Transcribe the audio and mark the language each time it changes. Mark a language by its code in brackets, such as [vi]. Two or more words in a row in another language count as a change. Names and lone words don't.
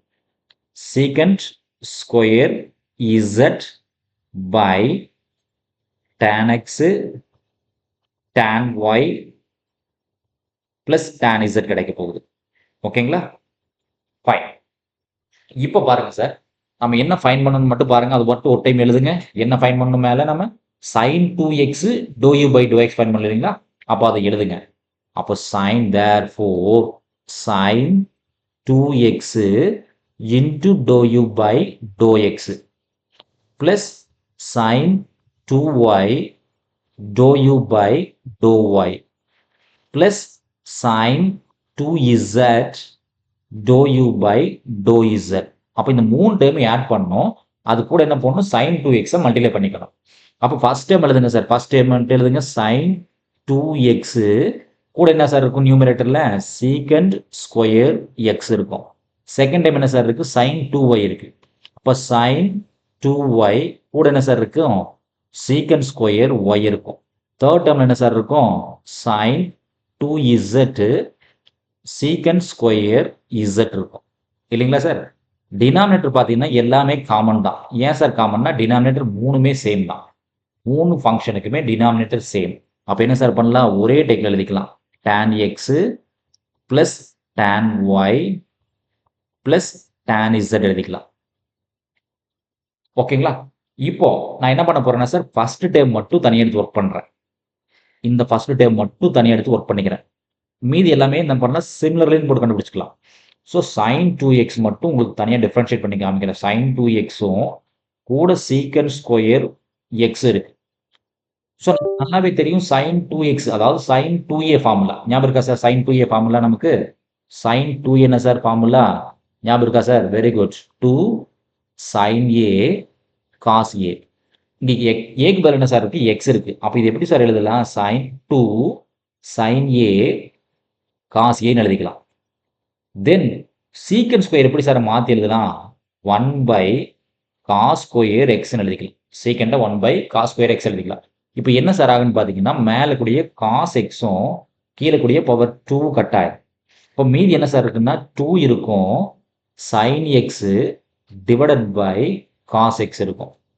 [en] secant square z by tan x tan y plus tan z [ta] கிடைக்க போகுது. ஓகேங்களா? ஃபைன். இப்போ பாருங்க சார், நம்ம என்ன ஃபைன் பண்ணணும் மட்டும் பாருங்க. அது மட்டும் ஒரு டைம் எழுதுங்க. என்ன ஃபைன் பண்ணணும்? மேலே நம்ம [en] sin 2x dou u by dou x [ta] ஃபைன் பண்ணலீங்களா? அப்போ அதை எழுதுங்க. [en] அப்போ sin therefore sin 2x into dou u by dou x plus sin 2y dou u by dou y plus sin 2z dou u by dou z. [ta] அப்போ இந்த 3 டேர்மை ஆட் பண்ணணும். அது கூட என்ன பண்ணணும்? [en] sin 2x multiply [ta] பண்ணிக்கணும். அப்போ [en] first term [ta] எழுதுங்க சார். [en] first term [ta] எழுதுங்க sin 2x கூட என்ன சார் இருக்கும்? நியூமரேட்டரில் [en] secant square x [ta] இருக்கும். [en] second term [ta] என்ன சார் இருக்கு? sin 2y இருக்கு. அப்போ sin 2y கூட என்ன சார் இருக்கும்? [en] secant square y [ta] இருக்கும். [en] third term [ta] என்ன சார் இருக்கும்? [en] sin 2z secant square z [ta] இருக்கும் இல்லைங்களா சார்? டினாமினேட்டர் பார்த்தீங்கன்னா எல்லாமே காமன் தான். ஏன் சார் காமன்னா டினாமினேட்டர் 3மே சேம் தான். 3 ஃபங்க்ஷனுக்குமே டினாமினேட்டர் சேம். அப்போ என்ன சார் பண்ணலாம்? ஒரே டேக்கில் எழுதிக்கலாம். [en] tan x plus tan y plus tan z எழுதிக்கலாம். [ta] ஓகேங்களா? இப்போ நான் என்ன பண்ண போறேன்னா சார், [en] first term [ta] மட்டும் தனியா எடுத்து ஒர்க் பண்றேன். இந்த [en] first term [ta] மட்டும் தனியா எடுத்து ஒர்க் பண்ணிக்கிறேன். மீதி எல்லாமே என்ன பண்ணலாம், சிமிலர்லின்னு போட்டு கண்டுபிடிச்சுக்கலாம். ஸோ sin 2x மட்டும் உங்களுக்கு தனியா டிஃபரன்ஷியேட் பண்ணி காமிக்கிறேன். sin 2xம் கூட [en] secant square x [ta] இருக்கு. ஸோ நல்லாவே தெரியும் sin 2x அதாவது [en] sin 2a formula. [ta] ஞாபகம் இருக்கா சார்? [en] sin 2a formula [ta] நமக்கு sin 2a என்ன சார் ஃபார்முலா? ஞாபகம் இருக்கா சார்? [en] very good. 2 sin a cos a. [ta] இங்க ஏக்கு பதில் என்ன சார் இருக்கு? x இருக்கு. அப்ப இது எப்படி சார் எழுதலாம்? [en] sin 2 sin a cos a [ta] ன்னு எழுதிக்கலாம். தென் [en] secant square [ta] எப்படி சார் மாத்தி எழுதலாம்? [en] 1 by cos square x [ta] ன்னு எழுதிக்கலாம். [en] secant 1 by cos square x எழுதிக்கலாம். [ta] இப்போ என்ன சார் ஆகுன்னு பார்த்தீங்கன்னா, மேல கூடிய cos x-ம் கீழே கூடிய பவர் 2 கட் ஆயிடும். இப்போ மீதி என்ன சார் இருக்குன்னா 2 இருக்கும், [en] sin x divided by cos x [ta] இருக்கும்.